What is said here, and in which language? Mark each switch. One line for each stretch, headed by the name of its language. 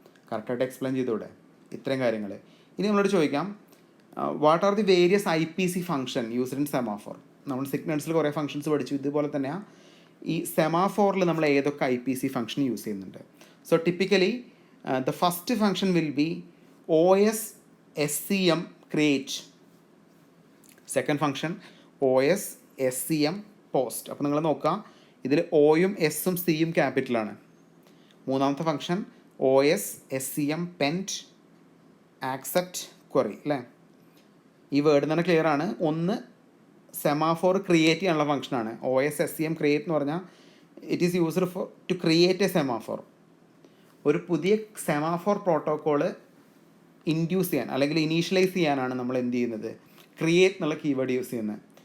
Malayalam: കറക്റ്റായിട്ട് എക്സ്പ്ലെയിൻ ചെയ്തൂടെ ഇത്രയും കാര്യങ്ങൾ? ഇനി നമ്മളോട് ചോദിക്കാം,
English: What are the various IPC function used in semaphore?
Malayalam: നമ്മൾ സിഗ്നൽസിൽ കുറേ ഫംഗ്ഷൻസ് പഠിച്ചു. ഇതുപോലെ തന്നെയാണ് ഈ സെമാഫോറിൽ നമ്മൾ ഏതൊക്കെ IPC ഫംഗ്ഷൻ യൂസ് ചെയ്യുന്നുണ്ട്.
English: So typically the first function will be OS SCM create. Second function OS SCM post.
Malayalam: അപ്പോൾ നിങ്ങൾ നോക്കുക, ഇതിൽ Oയും Sഉം Cയും ക്യാപിറ്റലാണ്.
English: മൂന്നാമത്തെ function OS SCM pend accept query അല്ലേ.
Malayalam: ഈ വേർഡ് തന്നെ ക്ലിയർ ആണ്. ഒന്ന് സെമാഫോർ ക്രിയേറ്റ് ചെയ്യാനുള്ള ഫംഗ്ഷനാണ്. OS SCM ക്രിയേറ്റ് എന്ന് പറഞ്ഞാൽ
English: It is used to create a semaphore.
Malayalam: ഒരു പുതിയ സെമാഫോർ പ്രോട്ടോക്കോള് ഇൻഡ്യൂസ് ചെയ്യാൻ അല്ലെങ്കിൽ ഇനീഷ്യലൈസ് ചെയ്യാനാണ് നമ്മൾ എന്ത് ചെയ്യുന്നത്, ക്രിയേറ്റ് എന്നുള്ള കീവേഡ് യൂസ് ചെയ്യുന്നത്.